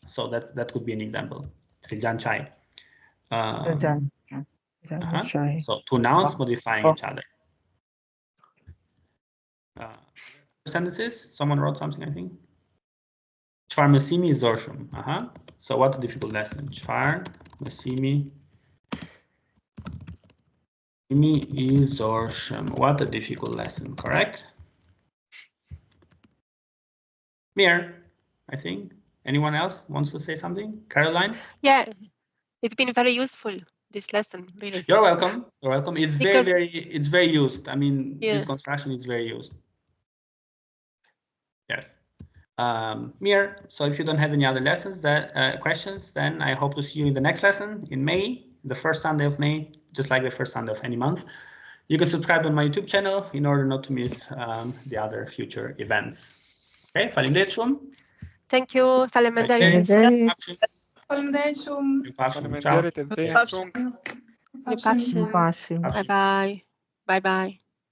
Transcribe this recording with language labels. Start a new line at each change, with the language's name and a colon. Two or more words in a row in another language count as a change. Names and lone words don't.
English: So that could be an example.
Albanian: Filxhan chai.
English: So two nouns modifying each other. Sentences? Someone wrote something, I think.
Albanian: Çfarë mësimi I zorshëm.
English: So what a difficult lesson.
Albanian: Çfarë mësimi I zorshëm.
English: What a difficult lesson, correct? Mir, I think. Anyone else wants to say something? Caroline? Yeah, it's been very useful, this lesson, really. You're welcome. You're welcome. It's very used. I mean, this construction is very used. Yes. Mir, so if you don't have any other lessons, questions, then I hope to see you in the next lesson in May, the first Sunday of May, just like the first Sunday of any month. You can subscribe on my YouTube channel in order not to miss the other future events.
Albanian: Okay, falimderit shumë.
English: Thank you.
Albanian: Faleminderit. Faleminderit shumë. Faleminderit edhe te.
English: Bye bye. Bye bye.